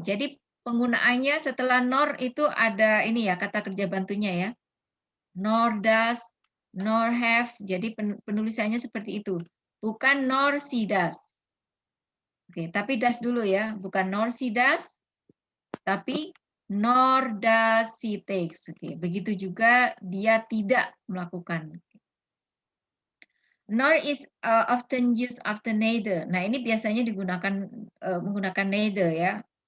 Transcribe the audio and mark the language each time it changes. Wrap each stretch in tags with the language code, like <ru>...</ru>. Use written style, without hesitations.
<id>Jadi penggunaannya setelah nor itu ada ini ya, kata kerja bantunya ya.</id> <en>Nor does, nor have.</en> <id>Jadi penulisannya seperti itu. Bukan</id> <en>nor she does.</en> <id>Oke, tapi does dulu ya. Bukan nor she does, tapi</id> <en>nor does she takes.</en> <id>Oke, begitu juga dia tidak melakukan.</id> <en>Nor is often used after neither.</en> <id>Nah, ini biasanya digunakan menggunakan neither ya.</id>